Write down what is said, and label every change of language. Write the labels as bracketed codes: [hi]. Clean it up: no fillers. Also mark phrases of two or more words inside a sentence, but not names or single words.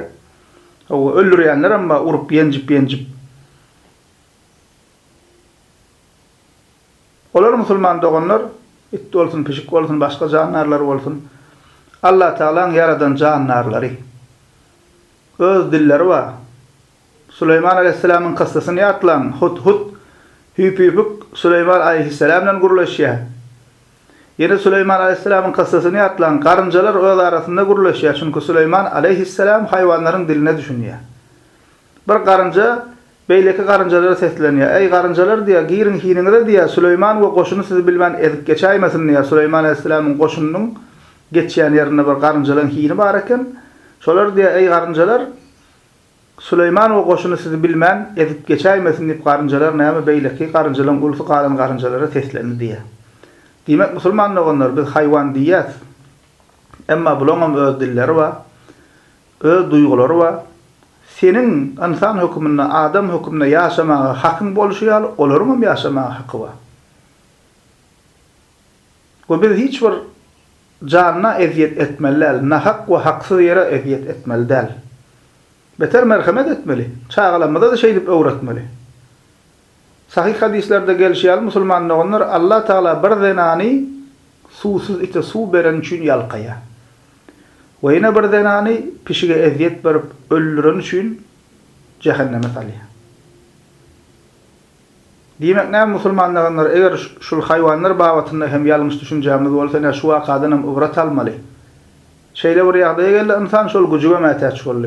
[tk] O öldürýänler amma urup ýenjip. Olar musulman doganlar it bolsun, pişik bolsun, başga jandarlar bolsun. Allah Taala'nın yaradan jannarlary. Öz dilleri var. Süleyman aleyhisselamın kıssasyny ýatlan, hut hüp Süleyman aleyhisselamdan gurulýar. Yine Süleyman aleyhisselamın kıssasyny ýatlan, garynjalar öz arasynda gurulýar. Çünkü Süleyman aleyhisselam haýwanlaryň diline düşünýär. Bir garynja beýleki garynjalara seslenýär. Ey garynjalar diýär, girin hiniňe diýär, Süleyman we goşuny sizi bilmän edip geçäýmesin diýär. Süleyman aleyhisselamyň goşunynyň geçýän ýerinde bir garynjalyň hini bar eken. Şolar diýär, ey garynjalar, Süleyman we goşuny sizi bilmän edip geçäýmesin diýip garynjalar näme beýleki garynjalyň ulusy galan garynjalara seslendi diýär. Demek musulman doganlar biz haýwan diýäs. Emma bulanam öz dilleri var, öz duýgulary var. Senin insan hükmünde, adam hükmünde yaşamağa hakkın bolşýar, olaryň yaşamağa hakkı var. Ve biz hiç bir canına eziyet etmeli, nahak ve haksız yere eziyet etmeli del. Beter merhamet etmeli, çağılamada da şey dip öwretmeli. Sahih hadislerde gelişýär musulman doganlar Allah Taala bir zenany susuz ite su beren üçin ýalkaýar. Ve yine bir zenany pişige eziyet berip öldüren üçin cehenneme salýar. Diýmek näme musulman doganlar eger şul haýwanlar babatynda hem ýalňyş düşünjämiz bolsa şu wakadan hem ibrat almaly. Şeýle bir ýagdaýa geldi insan şol güjüge mätäç boldy.